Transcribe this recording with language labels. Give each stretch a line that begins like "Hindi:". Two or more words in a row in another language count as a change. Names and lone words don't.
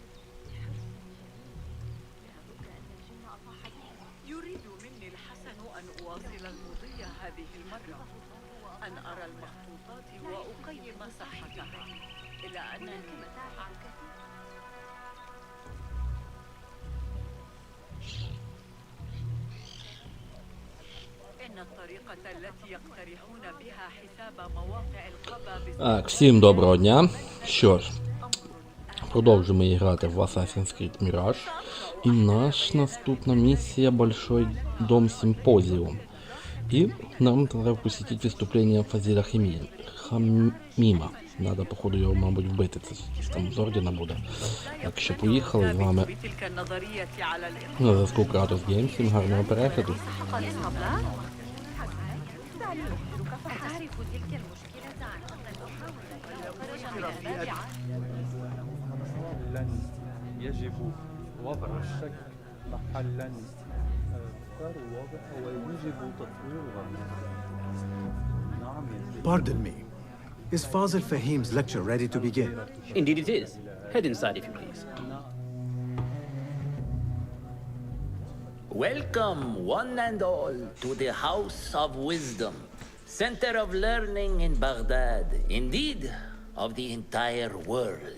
Arabic: يريد مني الحسن أن أواصل المضي هذه المرة، أن أرى المخطوطات وأقيم صحتها، إلى أنني إن الطريقة التي يقترحون بها حساب مواقع القبى
Ukrainian: Так, всім доброго дня. Що ж, продовжуємо грати в Assassin's Creed Mirage. І наша наступна місія Большой дом Симпозиум. И нам треба посетить виступлення Фазіля Хаміма.
Russian: Надо, походу,
Ukrainian: його, мабуть, вбити. Це там з ордена буде. Так що поїхали з вами на зв'язку Кратос Геймс. Всім гарного перегляду.
Arabic: يجب وضع الشك محلا ويجب تطويرها.
English: Pardon me. Is Fazil Fahim's lecture ready to begin? Indeed it is. Head inside if you please. Welcome, one and all, to the House of Wisdom, center of learning in Baghdad, indeed, of the entire world.